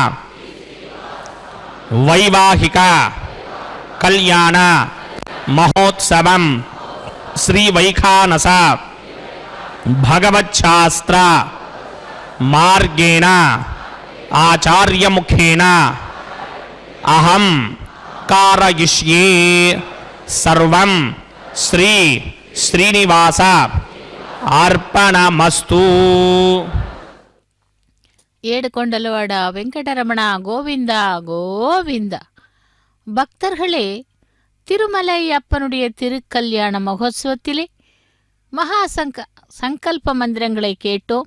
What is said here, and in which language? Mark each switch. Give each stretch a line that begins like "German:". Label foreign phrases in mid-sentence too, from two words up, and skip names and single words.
Sanskrit: వైవాహిక కళ్యాణ మహోత్సవం శ్రీ వైఖానస భగవచ్ఛాస్త్ర మార్గేణ ఆచార్యముఖేన అహం కారయిష్యే సర్వం శ్రీ శ్రీనివాస అర్పణమస్తు.
Telugu: ఏడుకొండలవాడ వెంకటరమణా గోవిందా గోవిందా.
Tamil: பக்தர்களே, திருமலை அப்பனுடைய திருக்கல்யாண மகோத்சவத்திலே சங்கல்ப மந்திரங்களை கேட்டோம்.